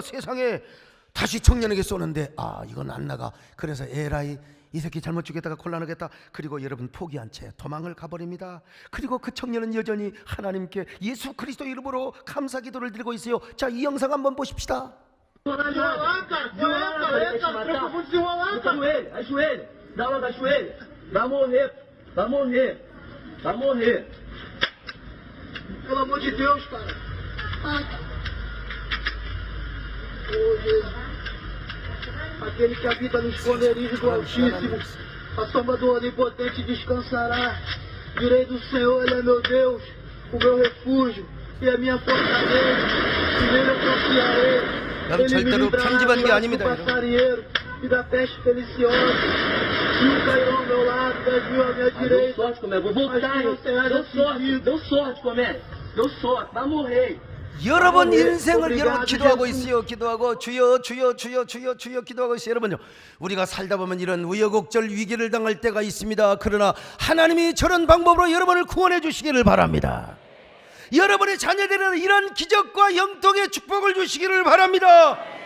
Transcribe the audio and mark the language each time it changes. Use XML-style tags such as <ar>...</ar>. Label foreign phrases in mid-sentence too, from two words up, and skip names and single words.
<ko>세상에. 다시 청년에게 쏘는데 이건 안 나가. 그래서 에라이, 이 새끼 잘못 죽였다가 곤란하겠다. 그리고 여러분 포기한 채 도망을 가버립니다. 그리고 그 청년은 여전히 하나님께 예수 그리스도 이름으로 감사 기도를 드리고 있어요. 자, 이 영상 한번 보십시다.</ko> <pt>Ajoelha, dá logo ajoelha, vai morrer, vai morrer, vai morrer. Pelo amor de Deus, cara. Oh, Jesus. Aquele que habita no esconderijo do Altíssimo, a sombra do Onipotente descansará. Direi do Senhor, Ele é meu Deus, o meu refúgio e a minha fortaleza, e nele eu confiarei.</pt> <ko>여러분,</ko> <pt>Ele me</pt> <ko>절대로</ko> <pt>livrará</pt> <ko>편집한 게</ko> <pt>do laço</pt> <ko>아닙니다,</ko> <pt>do</pt> <ko>여러분.</ko> <pt>passarinheiro e da peste peliciosa. Mil cairão ao meu lado, 10.000 à minha direita. Deu sorte, Comé. Vou voltar, hein? Deu sorte, Comé. Deu sorte. Vai morrer.</pt> <ko>여러분 인생을 여러분 기도하고 있어요. 기도하고 주여 주여 주여 주여 주여 기도하고 있어요. 여러분요, 우리가 살다 보면 이런 우여곡절 위기를 당할 때가 있습니다. 그러나 하나님이 저런 방법으로 여러분을 구원해 주시기를 바랍니다. 여러분의 자녀들은 이런 기적과 영통의 축복을 주시기를 바랍니다.</ko>